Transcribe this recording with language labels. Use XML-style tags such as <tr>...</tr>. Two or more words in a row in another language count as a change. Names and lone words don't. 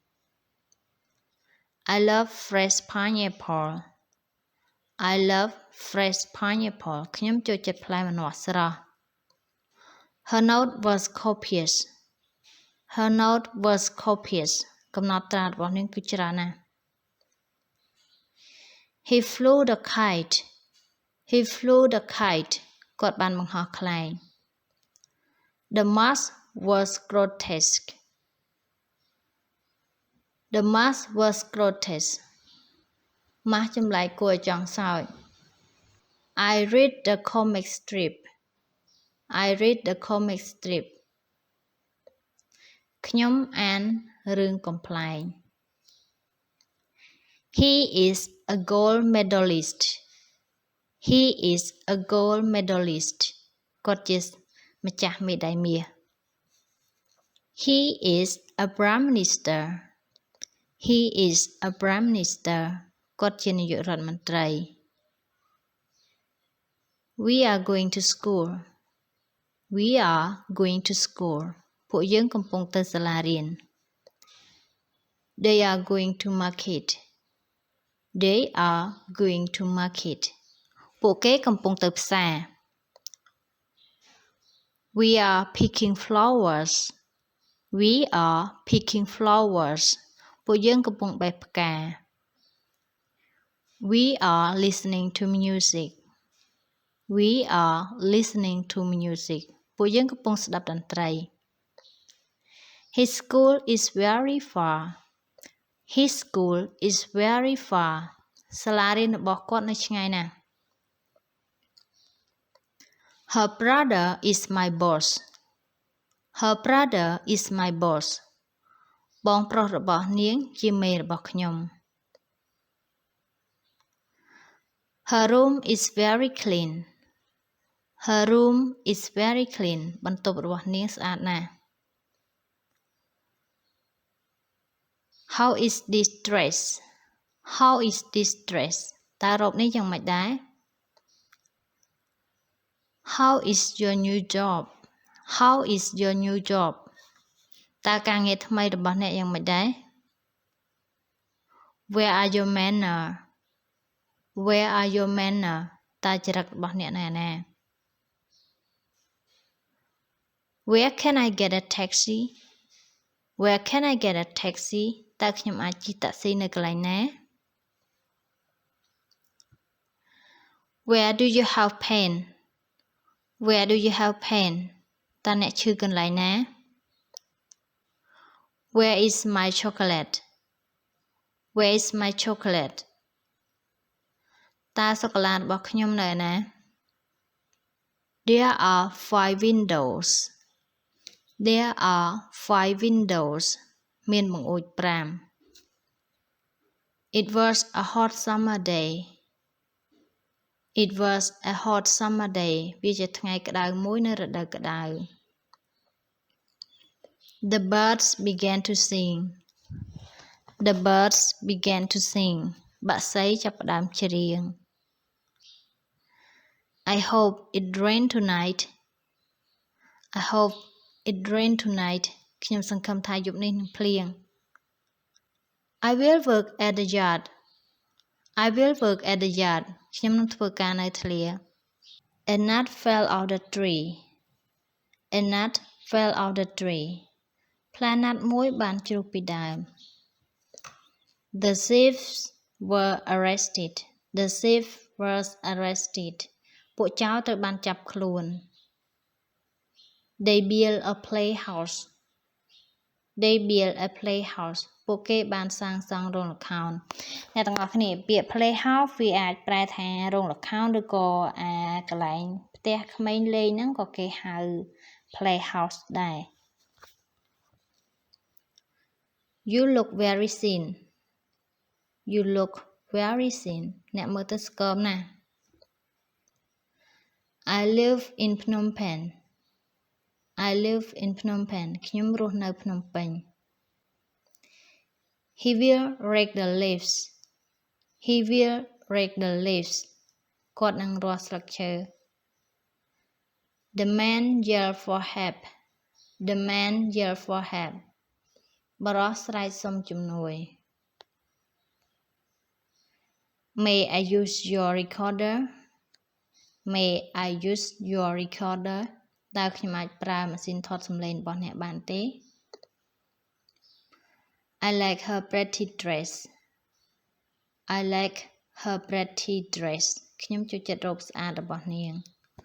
<en>I love fresh pineapple I love fresh pineapple</en> <km>ខ្ញុំចូលចិត្តផ្លែម្នាស់ស្រស់</km> <en>Her note was copious Her note was copious</en> <km>កំណត់ត្រារបស់នាងគឺច្រើនណាស់</km> <en>He flew the kite He flew the kite</en> <km>គាត់បានបង្ហោះខ្លែង</km> <en>The mask was grotesque The mask was grotesque</en> <km>ម៉ាស់ចម្លែកគួរឲ្យចង់សើច</km> <en>I read the comic strip I read the comic strip</en> <km>ខ្ញុំអានរឿងកំប្លែង</km> <en>He is a gold medalist He is a gold medalist</en> <km>គាត់ជាម្ចាស់មេដាយមាស</km> <en>He is a prime minister He is a prime minister</en> <km>គាត់ជានាយករដ្ឋមន្ត្រី</km> <en>We are going to school We are going to school</en> <km>ពួកយើងកំពុងទៅសាលារៀន</km> <en>They are going to market They are going to market</en> <km>ពួកគេកំពុងទៅផ្សារ</km> <en>We are picking flowers We are picking flowers</en> <km>ពួកយើងកំពុងបេះផ្កា</km> <en>We are listening to music We are listening to music</en> <km>ពួកយើងកំពុងស្ដាប់តន្ត្រី</km> <en>His school is very far His school is very far</en> <km>សាលារៀនរបស់គាត់នៅឆ្ងាយណាស់</km> <en>Her brother is my boss Her brother is my boss</en> <km>បងប្រុសរបស់នាងជាមេរបស់ខ្ញុំ</km> <en>Her room is very clean Her room is very clean</en> <km>បន្ទប់របស់នាងស្អាតណាស់</km> <en>How is this dress How is this dress</en> <km>តើរ៉ូបនេះយ៉ាងម៉េចដែរ</km> <en>How is your new job How is your new job</en> <km>តើការងារថ្មីរបស់អ្នកយ៉ាងម៉េចដែរ</km> <en>Where are your manner Where are your manner</en> <km>តើចរិតរបស់អ្នកនៅណា</km> <en>Where can I get a taxi Where can I get a taxi</en> <km>តើខ្ញុំអាចជិះតាក់ស៊ីនៅកន្លែងណា</km> <en>Where do you have pain Where do you have pain</en> <km>តើអ្នកឈឺកន្លែងណា</km> <en>Where is my chocolate Where is my chocolate</en> <km>តើសូកូឡារបស់ខ្ញុំនៅណា</km> <en>There are 5 windows There are 5 windows</en> <km>មានបង្អួច5</km> <en>It was a hot summer day It was a hot summer day</en> <km>វាជាថ្ងៃក្តៅមួយនៅរដូវក្តៅ</km> <en>The birds began to sing The birds began to sing</en> <km>បក្សីចាប់ផ្ដើមច្រៀង</km> <en>I hope it rain tonight I hope it rain tonight</en> <km>ខ្ញុំសង្ឃឹមថាយប់នេះនឹងភ្លៀង</km> <en>I will work at the yard I will work at the yard</en> <km>ខ្ញុំនឹងធ្វើការនៅធ្លា</km> <en>A nut fell out the tree A nut fell out the tree</en> <km>ផ្លែណាត់មួយបានជ្រុះពីដើម</km> <en>The thieves were arrested The thief was arrested</en> <km>ពួកចោរត្រូវបានចាប់ខ្លួន</km> <en>They built a playhouse They built a playhouse</en> <km>ពួកគេបានសាងសង់រោងល្ខោនអ្នកទាំងអស់គ្នាពាក្យ playhouse វាអាចប្រែថារោងល្ខោនឬក៏កន្លែងផ្ទះក្មេងលេងហ្នឹងក៏គេហៅ playhouse ដែរ</km> <en>You look very thin You look very thin</en> <km>អ្នកមើលទៅស្គមណាស់</km> <en>I live in Phnom Penh I live in Phnom Penh</en> <km>ខ្ញុំរស់នៅភ្នំពេញ</km> <en>He will rake the leaves He will rake the leaves</en> <km>គាត់នឹងរាស់ស្លឹកឈើ</km> <en>The man yelled for help The man yelled for help</en> <km>បរិសស្រែកសុំជំនួយ</km> <en>May I use your recorder May I use your recorder</en> <km>តើខ្ញុំអាចប្រើម៉ាស៊ីនថតសំឡេងរបស់អ្នកបានទេ</km> <en>I like her pretty dress I like her pretty dress</en> <km>ខ្ញុំចូលចិត្តរ៉ូបស្អាតរបស់នាង</km>